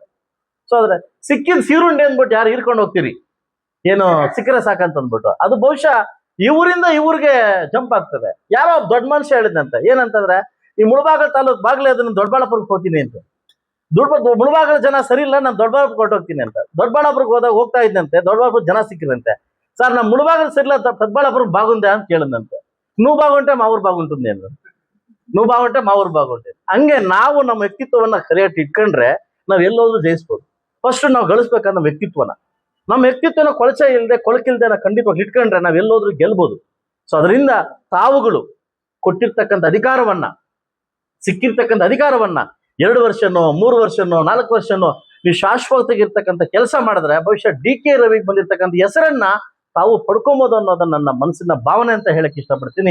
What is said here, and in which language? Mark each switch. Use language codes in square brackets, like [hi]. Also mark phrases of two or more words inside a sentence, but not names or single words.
[kn] ಸೊ ಆದ್ರೆ ಸಿಕ್ಕಿದ ಸೀರುಂಡೆ ಅಂದ್ಬಿಟ್ಟು ಯಾರು ಹಿಡ್ಕೊಂಡು ಹೋಗ್ತೀರಿ, ಏನು ಸಿಕ್ಕರೆ ಸಾಕಂತ ಅಂದ್ಬಿಟ್ಟು, ಅದು ಬಹುಶಃ ಇವರಿಂದ ಇವ್ರಿಗೆ ಜಂಪ್ ಆಗ್ತದೆ. ಯಾರೋ ದೊಡ್ಡ ಮನುಷ್ಯ ಹೇಳಿದಂತೆ, ಏನಂತಂದ್ರೆ ಈ ಮುಳಬಾಗಲ ತಾಲೂಕ್ ಬಾಗ್ಲೆ ಅದನ್ನ ದೊಡ್ಡಬಳ್ಳಾಪುರಕ್ಕೆ ಹೋಗ್ತೀನಿ ಅಂತ. ಮುಳಬಾಗಲ ಜನ ಸರಿ ಇಲ್ಲ, ನಾನು ದೊಡ್ಡಬಳ್ಳಾಪುರ ಹೊರಟೋಗ್ತೀನಿ ಅಂತ. ದೊಡ್ಡಬಳ್ಳಾಪುರಕ್ಕೆ ಹೋಗ್ತಾ ಇದ್ದಂತೆ, ದೊಡ್ಡಬಳ್ಳಾಪುರ ಜನ ಸಿಕ್ಕಿದಂತೆ. ಸರ್ ನಮ್ಮ ಮುಳಬಾಗಲ ಸರಿಲ್ಲ, ದೊಡ್ಡಬಳ್ಳಾಪುರ ಬಾಗುಂದೆ ಅಂತ ಕೇಳಿದಂತೆ. [te] నువ్వు బాగుంటే మా ఊరు బాగుంటుంది నేను, నువ్వు బాగుంటే మా ఊరు బాగుంటే. [kn] ಹಂಗೆ ನಾವು ನಮ್ಮ ವ್ಯಕ್ತಿತ್ವವನ್ನ ಸರಿಯಾಗಿ ಇಟ್ಕೊಂಡ್ರೆ ನಾವ್ ಎಲ್ಲೋದ್ರೂ ಜಯಿಸ್ಬೋದು. ಫಸ್ಟ್ ನಾವು ಗಳಿಸ್ಬೇಕಂದ್ರೆ ನಮ್ಮ ವ್ಯಕ್ತಿತ್ವನ ಕೊಳಚೆ ಇಲ್ಲದೆ ಕೊಳಕಿಲ್ದೆ ನಾವು ಖಂಡಿತವಾಗಿ ಇಟ್ಕೊಂಡ್ರೆ ನಾವ್ ಎಲ್ಲೋದ್ರೂ ಗೆಲ್ಬೋದು. ಸೊ ಅದರಿಂದ ತಾವುಗಳು ಕೊಟ್ಟಿರ್ತಕ್ಕಂಥ ಅಧಿಕಾರವನ್ನ, ಸಿಕ್ಕಿರ್ತಕ್ಕಂಥ ಅಧಿಕಾರವನ್ನ 2 ವರ್ಷನೋ 3 ವರ್ಷನೋ 4 ವರ್ಷನೋ ನೀವು ಶಾಶ್ವತಗಿರ್ತಕ್ಕಂಥ ಕೆಲಸ ಮಾಡಿದ್ರೆ ಬಹುಶಃ DK ರವಿಗೆ ಬಂದಿರ್ತಕ್ಕಂಥ ಹೆಸರನ್ನ ತಾವು ಪಡ್ಕೊಬೋದು ಅನ್ನೋದನ್ನ ನನ್ನ ಮನಸ್ಸಿನ ಭಾವನೆ ಅಂತ ಹೇಳಕ್ ಇಷ್ಟಪಡ್ತೀನಿ.